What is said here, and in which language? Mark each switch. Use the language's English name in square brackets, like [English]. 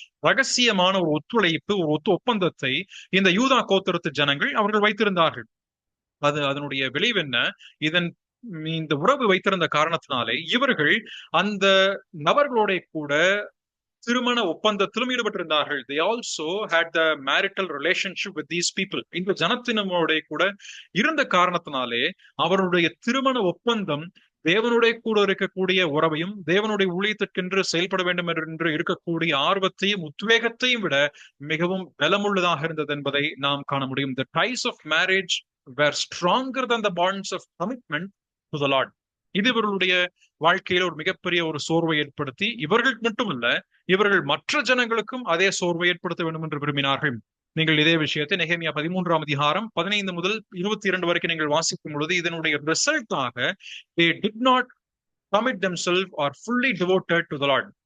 [Tamil] ரகசியமான ஒரு ஒத்துழைப்பு, ஒரு ஒப்பந்தத்தை இந்த யூதா கோத்திரத்து ஜனங்கள் அவர்கள் வைத்திருந்தார்கள். அதனுடைய விளைவு என்ன? இந்த உறவு வைத்திருந்த காரணத்தினாலே இவர்கள் அந்த நபர்களோட கூட திருமண ஒப்பந்தத்திலும் ஈடுபட்டிருந்தார்கள். [English] They also had the marital relationship with these people. [Tamil] இந்த ஜனத்தினோட கூட இருந்த காரணத்தினாலே அவருடைய திருமண ஒப்பந்தம் தேவனுடைய கூட இருக்கக்கூடிய உறவையும், தேவனுடைய ஊழியத்திற்கென்று செயல்பட வேண்டும் என்று இருக்கக்கூடிய ஆர்வத்தையும் உத்வேகத்தையும் விட மிகவும் பலமுள்ளதாக இருந்தது என்பதை நாம் காண முடியும். [English] The ties of marriage were stronger than the bonds of commitment to the Lord. [Tamil] இது இவர்களுடைய வாழ்க்கையில ஒரு மிகப்பெரிய ஒரு சோர்வை ஏற்படுத்தி, இவர்களுக்கு மட்டுமல்ல, இவர்கள் மற்ற ஜனங்களுக்கும் அதே சோர்வை ஏற்படுத்த வேண்டும் என்று விரும்பினார்கள். நீங்கள் இதே விஷயத்தை நெகேமியா 13ஆம் அதிகாரம் 15 முதல் 22 வரைக்கும் நீங்கள் வாசிக்கும் பொழுது இதனுடைய ரிசல்ட்டாக [English] they did not commit themselves or fully devoted to the Lord.